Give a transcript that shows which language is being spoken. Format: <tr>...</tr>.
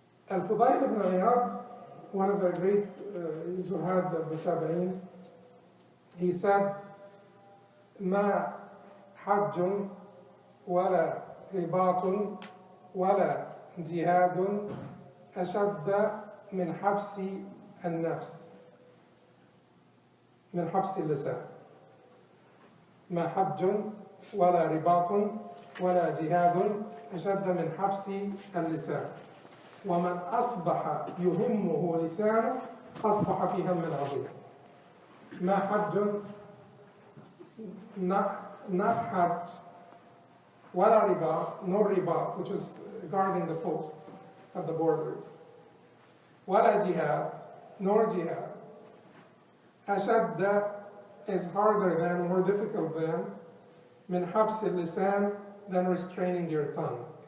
<en>Al-Fudayl ibn Iyad, one of the great Zuhad of the Tabi'in, he said,</en> <ar>ما حج ولا رباط ولا جهاد أشد من حبس النفس من حبس اللسان. ما حج ولا رباط ولا جهاد أشد من حبس اللسان. ومن أصبح يهمه لسانه أصبح في هم عظيم. ما حج</ar> <en>not hajj,</en> <ar>wala riba,</ar> <en>no riba, which is guarding the posts at the borders.</en> <ar>Wala jihad,</ar> <en>nor jihad. Ashadda is harder than, more difficult than,</en> <ar>min habs al-lisan,</ar> <en>than restraining your tongue.</en>